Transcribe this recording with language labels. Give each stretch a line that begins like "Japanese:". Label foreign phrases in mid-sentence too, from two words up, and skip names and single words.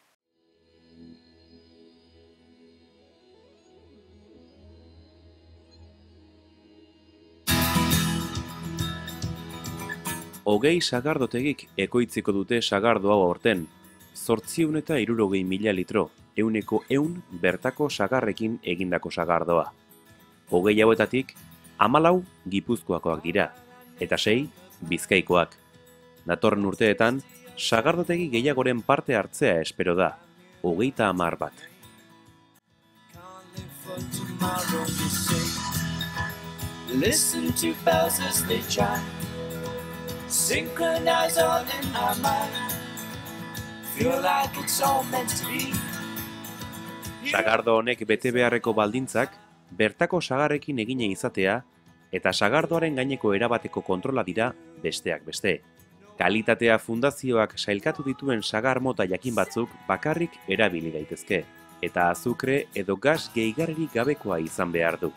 Basque: Hogei sagardotegik ekoitziko dute sagardo hau aurten, 860.000 litro, 100 bertako sagarrekin egindako sagardoa. 20 hauetatik, 14 Gipuzkoakoak dira, eta 6 Bizkaikoak. Datorren urteetan, sagardotegi gehiagoren parte hartzea espero da, 30 bat.
English: Synchronize all in our mind. Feel like it's all meant to be.
Basque: Sagardo honek bete beharreko baldintzak bertako sagarrekin egine izatea eta sagardoaren gaineko erabateko kontrola dira besteak beste. Kalitatea fundazioak sailkatu dituen sagar mota jakin batzuk bakarrik erabili daitezke eta azukre edo gas gehigarririk gabekoa izan behar du.